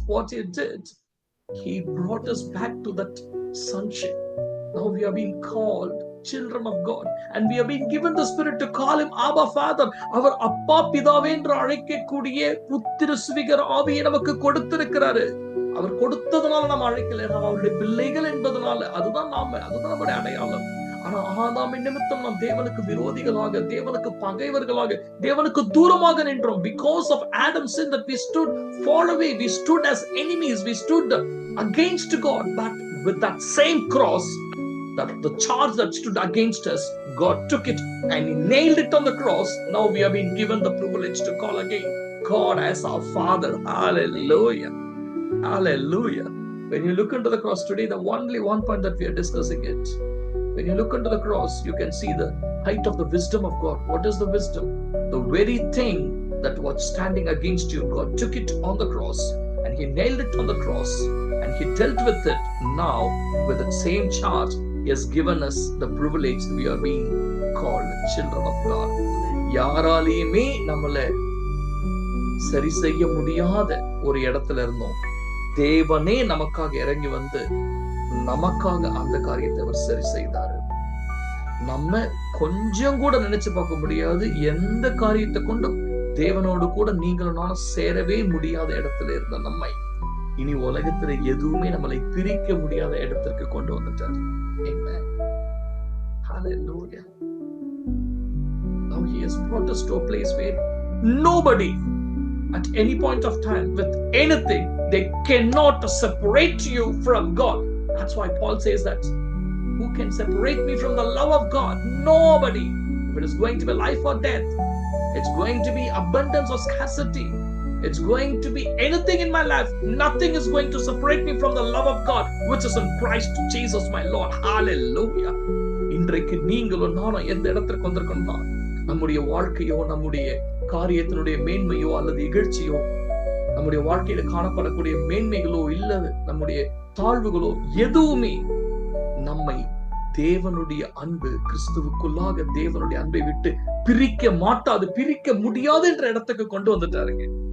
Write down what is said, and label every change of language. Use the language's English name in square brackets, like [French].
[English] What he did, he brought us back to that sonship. Now we are being called children of God, and we have been given the Spirit to call him Abba Father. [Tamil] அவர் அப்பா பிதாவே என்று அழைக்கக்கூடிய புத்திர சுவிகர ஆவியை நமக்கு கொடுத்திருக்கிறாரு. அவர் கொடுத்ததுனால நாம் அழைக்கல, நாம் அவருடைய பிள்ளைகள் என்பதனால. அதுதான் நம்முடைய அடையாளம். ஆனா ஆதாமின் நிமித்தம் நாம் தேவனுக்கு விரோதிகளாக, தேவனுக்கு பகைவர்களாக, தேவனுக்கு தூரமாக நின்றோம். [English] Because of Adam's sin, that we stood far away, we stood as enemies, we stood against God. But with that same cross, that the charge that stood against us, God took it and he nailed it on the cross. Now we have been given the privilege to call again God as our Father. Hallelujah. Hallelujah. When you look into the cross today, the only one point that we are discussing it. When you look into the cross, you can see the height of the wisdom of God. What is the wisdom? The very thing that was standing against you, God took it on the cross and he nailed it on the cross and he dealt with it. Now with the same charge, he has given us the privilege that we are being called children of God. [Tamil] யாராலையுமே நம்மள சரி செய்ய முடியாத ஒரு இடத்துல இருந்தோம். தேவனே நமக்காக இறங்கி வந்து நமக்காக அந்த காரியத்தை அவர் சரி செய்தாரு. நம்ம கொஞ்சம் கூட நினைச்சு பார்க்க முடியாது, எந்த காரியத்தை கொண்டும் தேவனோடு கூட நீங்களும் நானும் சேரவே முடியாத இடத்துல இருந்த நம்மை இனி உலகத்துல எதுவுமே நம்மளை பிரிக்க முடியாத இடத்திற்கு கொண்டு வந்துட்டார். [English] Amen. Hallelujah. Now he has brought us to a place where nobody at any point of time with anything, they cannot separate you from God. That's why Paul says that, who can separate me from the love of God? Nobody. If it is going to be life or death, it's going to be abundance or scarcity, it's going to be anything in my life, nothing is going to separate me from the love of God which is in Christ Jesus my Lord. Hallelujah. [Tamil] இன்றைக்கு நீங்களும் நானும் எந்த இடத்திற்கு வந்திருக்கோம்னா, நம்முடைய வாழ்க்கையோ நம்முடைய காரியத்தினுடைய மேன்மையோ அல்லது இகழ்ச்சியோ, நம்முடைய வாழ்க்கையில காணப்படக்கூடிய மேன்மைகளோ இல்ல நம்முடைய தாழ்வுகளோ எதுவுமே நம்மை தேவனுடைய அன்பு, கிறிஸ்துவுக்குள்ளாக தேவனுடைய அன்பை விட்டு பிரிக்க மாட்டாது, பிரிக்க முடியாது என்ற இடத்துக்கு கொண்டு வந்துட்டாருங்க.